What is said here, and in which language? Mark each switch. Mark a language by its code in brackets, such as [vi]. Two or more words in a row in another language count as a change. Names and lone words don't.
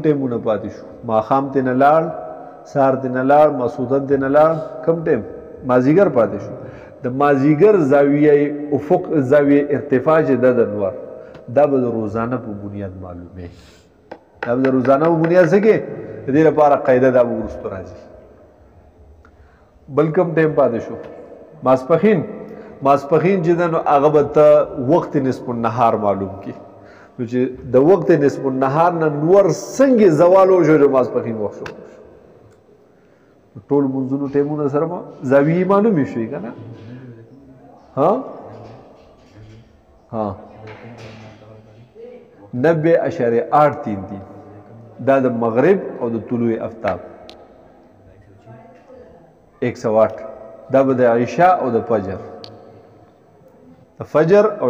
[ps] ټایمونه پاتې شو ماښام ته نه لاړ سهار ته نه لاړ ماسخوتن ته نه لاړ کوم ټایم مازدیګر پاتې شو د مازدیګر زاویه افق زاویه ارتفاع چې ده د نور دا به د روزانه په بنیاد معلومې دا به د روزانه په بنیاد څه کې د دې لپاره قاعده دا به وروستو راځي بل کوم ټایم پاتې شو ماسپښین چې ده نو هغه به ته وقت نصف النهار معلوم کړي نو چې د وقت نصف النهار نه نور څنګه زوال وشو چې ماسپښین وخت شو ټول منځونو ټایمونه سره ما زاویې معلومې شوې که نه ها 90.833 دا د مغرب او د طلوع آفتاب 108 دا به د عشاء او د فجر د فجر او